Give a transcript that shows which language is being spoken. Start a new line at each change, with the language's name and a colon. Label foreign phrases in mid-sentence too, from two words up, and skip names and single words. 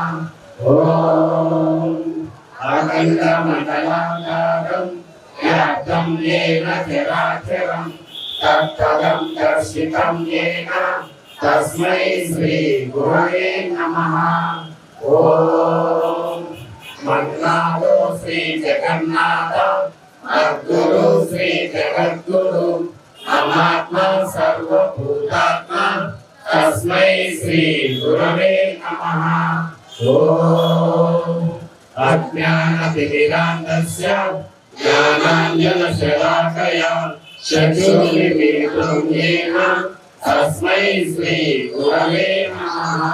Sanskrit: ఓం అఖండమండలాకారం వ్యాప్తం येन చరాచరం తత్పదం దర్శితం येन తస్మై శ్రీ గురవే నమః. ఓం మన్నాదో శ్రీ జగన్నాథ మద్గురు శ్రీ జగద్గురు ममात्मा सर्वभूतात्मा तस्मै श्री गुरवे नमः। ॐ अज्ञानतिमिरान्धस्य ज्ञानाञ्जनशलाकया चक्षुर्मिलितं येन तस्मै श्री गुरवे नमः।